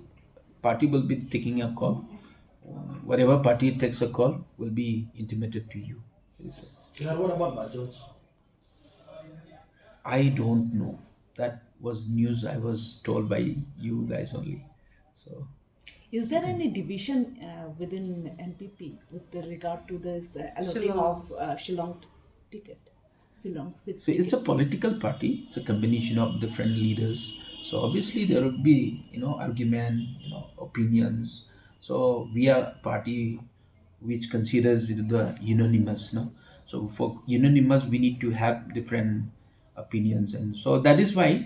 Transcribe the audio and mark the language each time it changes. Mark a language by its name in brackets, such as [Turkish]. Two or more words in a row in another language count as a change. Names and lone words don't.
[English] Party will be taking a call. Whatever party takes a call will be intimated to you. What about Bajaj? I don't know. That was news I was told by you guys only. So Is there any division within NPP with regard to this allotting Shillong. of Shillong ticket? Shillong seat So it's a ticket? political party. It's a combination of different leaders. So obviously there will be, argument, opinions. So we are a party which considers it the unanimous. No, so for unanimous we need to have different opinions, and so that is why.